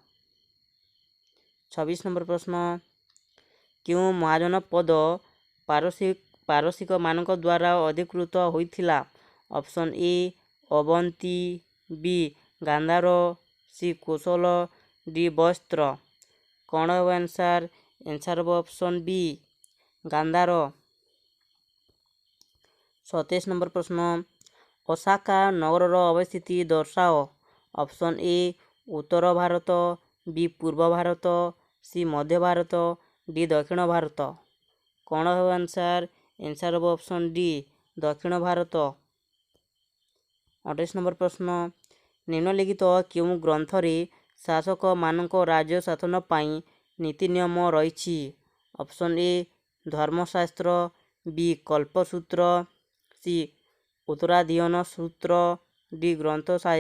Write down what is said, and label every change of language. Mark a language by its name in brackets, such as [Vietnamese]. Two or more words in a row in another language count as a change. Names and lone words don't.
[Odia] 26 ନମ୍ବର ପ୍ରଶ୍ନ, କେଉଁ ମହାଜନପଦ ପାରସିକମାନଙ୍କ ଦ୍ୱାରା ଅଧିକୃତ ହୋଇଥିଲା? [English] ଅପସନ୍ ଏ [Odia] ଅବନ୍ତୀ, ବି ଗାନ୍ଧାର, ସି କୋଶଲ, ଡି ବସ୍ତ୍ର। କ'ଣ ହେବ ଆନ୍ସାର? ଆନ୍ସାର ହେବ [English] ଅପସନ୍ ବି [Odia] ଗାନ୍ଧାର। 27 ନମ୍ବର ପ୍ରଶ୍ନ ଓସାକା ନଗରର ଅବସ୍ଥିତି ଦର୍ଶାଓ। [English] option A [Odia] ଉତ୍ତର ଭାରତ, ବି ପୂର୍ବ ଭାରତ, ସି ମଧ୍ୟ ଭାରତ, ଡି ଦକ୍ଷିଣ ଭାରତ। କ'ଣ ହେବ ଆନ୍ସାର୍? ଆନ୍ସାର୍ ହେବ [English] ଅପସନ୍ ଡି [Odia] ଦକ୍ଷିଣ ଭାରତ। 28 নম্বର ପ୍ରଶ୍ନ ନିମ୍ନଲିଖିତ କେଉଁ ଗ୍ରନ୍ଥରେ ଶାସକମାନଙ୍କ ରାଜ୍ୟ ଶାସନ ପାଇଁ ନୀତି ନିୟମ ରହିଛି? [English] ଅପସନ୍ ଏ [Odia] ଧର୍ମଶାସ୍ତ୍ର, ବି କଳ୍ପସୂତ୍ର, ସି ଉତ୍ତରାଧିୟନ ସୂତ୍ର, ଡି ଗ୍ରନ୍ଥ ସାହିବ।